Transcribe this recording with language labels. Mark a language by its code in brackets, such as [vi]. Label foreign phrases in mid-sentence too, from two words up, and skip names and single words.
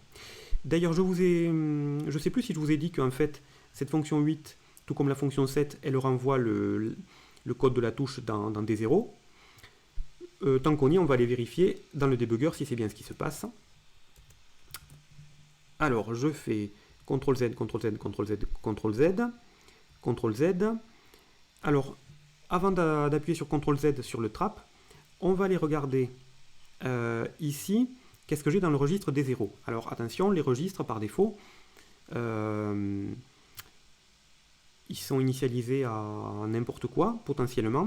[fr] D'ailleurs je ne sais plus si je vous ai dit qu'en fait cette fonction 8, tout comme la fonction 7, elle renvoie le code de la touche dans des zéros. Tant qu'on y est, on va aller vérifier dans le debugger si c'est bien ce qui se passe. Alors, je fais CTRL-Z, CTRL-Z, CTRL-Z, CTRL-Z, CTRL-Z. Alors, avant d'appuyer sur CTRL-Z sur le trap, on va aller regarder ici, qu'est-ce que j'ai dans le registre des zéros. Alors, attention, les registres, par défaut, ils sont initialisés à n'importe quoi, potentiellement.